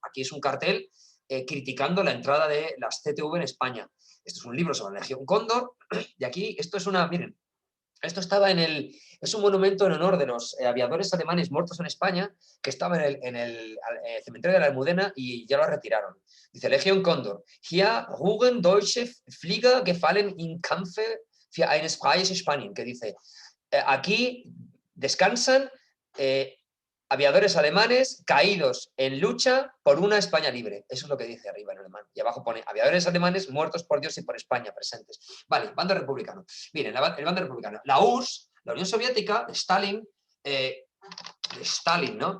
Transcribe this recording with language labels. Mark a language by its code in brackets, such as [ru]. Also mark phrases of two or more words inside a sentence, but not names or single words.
[es] Aquí es un cartel criticando la entrada de las CTV en España. Esto es un libro sobre la Legión Cóndor, y aquí, esto es una, miren, esto estaba es un monumento en honor de los aviadores alemanes muertos en España, que estaba en el cementerio de la Almudena y ya lo retiraron. Dice, Legión Cóndor. [de] Hier ruhen deutsche Flieger gefallen im Kampfe für ein freies Spanien. [es] Que dice, aquí descansan aviadores alemanes caídos en lucha por una España libre. Eso es lo que dice arriba en alemán. Y abajo pone, aviadores alemanes muertos por Dios y por España presentes. Vale, bando republicano. Miren, el bando republicano. La URSS, la Unión Soviética, de Stalin, ¿no?